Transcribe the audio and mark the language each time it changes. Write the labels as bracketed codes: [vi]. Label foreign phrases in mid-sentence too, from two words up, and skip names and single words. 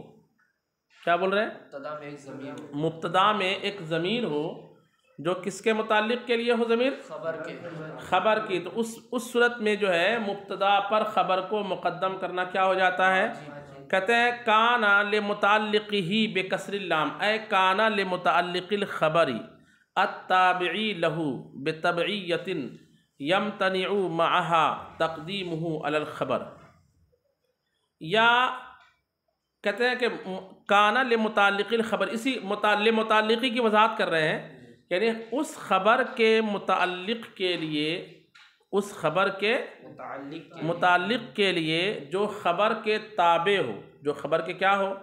[ur] کیا بول رہے ہیں? مبتدا میں ایک ضمیر ہو جو کس کے متعلق کے لیے ہو? ضمیر خبر کی. تو اس صورت میں جو ہے مبتدا پر خبر کو مقدم کرنا کیا ہو جاتا ہے? کہتے ہیں [ar] كان لمتعلقه بكسر اللام أي كان لمتعلق الخبر التابع له بتبعية يمتنع معها تقديمه على الخبر. [ur] یا کہتے ہیں کہ [ar] كان لمتعلق الخبر, [ur] اسی لمتعلقی کی وضاحت کر رہے ہیں، یعنی اس خبر کے متعلق کے لیے، اس خبر کے متعلق کے لیے جو خبر کے تابع ہو، جو خبر کے کیا ہو?